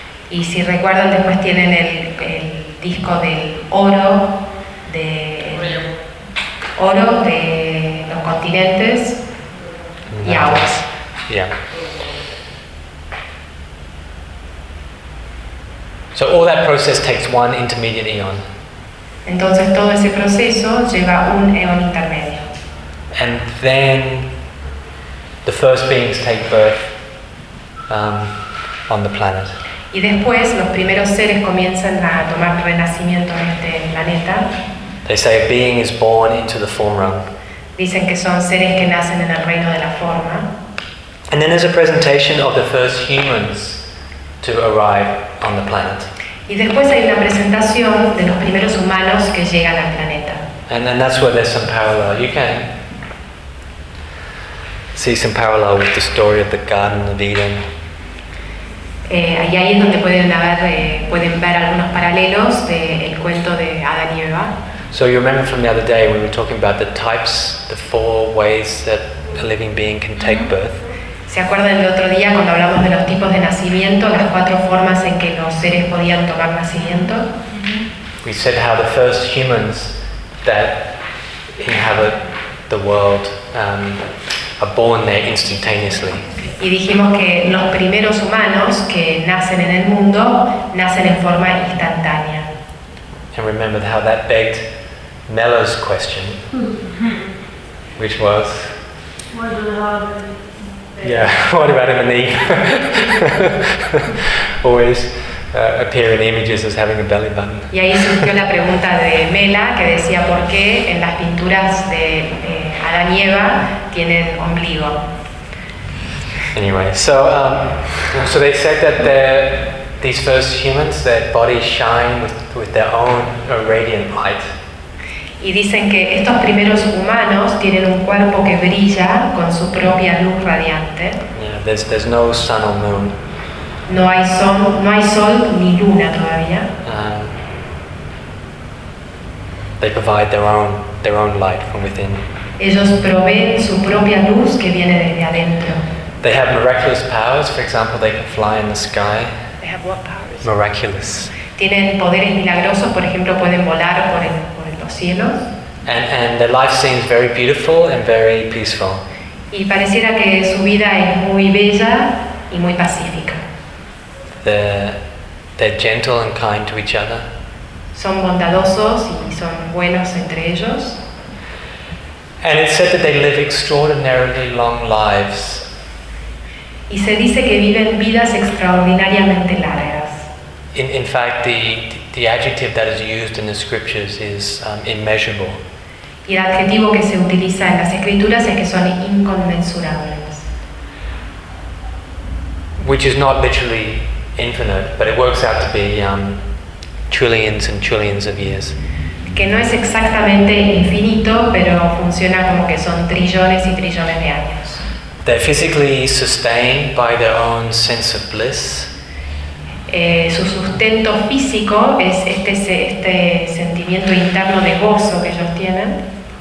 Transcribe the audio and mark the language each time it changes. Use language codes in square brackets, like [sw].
[es] Y si recuerdan, después tienen el disco del oro, de oro de los continentes y aguas. [en] Yeah. So all that process takes one intermediate eon. [es] Entonces todo ese proceso lleva un eón intermedio. [en] And then the first beings take birth on the planet. [es] Y después los primeros seres comienzan a tomar renacimiento en este planeta. [en] They say a being is born into the form realm. [es] Dicen que son seres que nacen en el reino de la forma. [en] And then there's a presentation of the first humans to arrive on the planet. [es] Y después hay una presentación de los primeros humanos que llegan al planeta. [en] And then that's where there's some parallel. You can see some parallel with the story of the Garden of Eden. [es] Y ahí es donde pueden ver algunos paralelos del cuento de Adán y Eva. [en] So you remember from the other day when we were talking about the types, the four ways that a living being can take birth? [es] ¿Se acuerdan del otro día cuando hablamos de los tipos de nacimiento, las cuatro formas en que los seres podían tomar nacimiento? [en] We said how the first humans that inhabit the world are born there instantaneously. [es] Y dijimos que los primeros humanos que nacen en el mundo nacen en forma instantánea. [en] And remember how that begged Mello's question, which was, what about Adam and Eve? Always appear in images as having a belly button. [es] Y ahí surgió la pregunta de Mela, que decía por qué en las pinturas de Adán y Eva tienen ombligo. [en] Anyway, so they said that these first humans, their bodies shine with their own radiant light. [es] Y dicen que estos primeros humanos tienen un cuerpo que brilla con su propia luz radiante. [en] Yeah, there's no sun or moon. [es] No hay sol ni luna todavía. [en] They provide their own light from within. [es] Ellos proveen su propia luz que viene desde adentro. [en] They have miraculous powers. For example, they can fly in the sky. They have what powers? Miraculous. [es] Tienen poderes milagrosos. Por ejemplo, pueden volar por los cielos. [en] And their life seems very beautiful and very peaceful. [es] Y pareciera que su vida es muy bella y muy pacífica. [en] they're gentle and kind to each other. [es] Son bondadosos y son buenos entre ellos. [en] And it's said that they live extraordinarily long lives. [es] Y se dice que viven vidas extraordinariamente largas. [en] In fact, the adjective that is used in the scriptures is immeasurable. [es] Y el adjetivo que se utiliza en las escrituras es que son inconmensurables. [en] Which is not literally infinite, but it works out to be trillions and trillions of years. [es] Que no es exactamente infinito, pero funciona como que son trillones y trillones de años. [en] They're physically sustained by their own sense of bliss. [es] Su sustento físico es este sentimiento interno de gozo que ellos tienen.